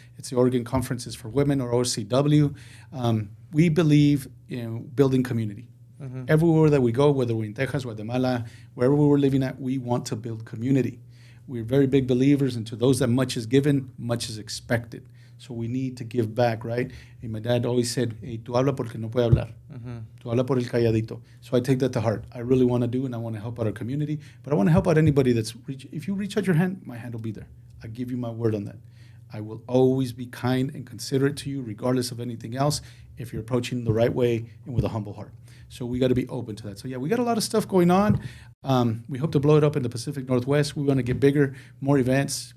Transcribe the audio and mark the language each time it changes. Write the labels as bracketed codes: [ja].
[en] It's the Oregon Conferences for Women, or OCW. We believe in building community. Everywhere that we go, whether we're in Texas, Guatemala, wherever we're living at, we want to build community. We're very big believers, and to those that much is given, much is expected. So we need to give back, right? And my dad always said, hey, [es] tú habla porque no puede hablar. Tú habla por el calladito. [en] So I take that to heart. I really want to do, and I want to help out our community. But I want to help out anybody if you reach out your hand, my hand will be there. I give you my word on that. I will always be kind and considerate to you, regardless of anything else. if you're approaching the right way and with a humble heart. So we got to be open to that. So yeah, we got a lot of stuff going on. We hope to blow it up in the Pacific Northwest. We want to get bigger, more events.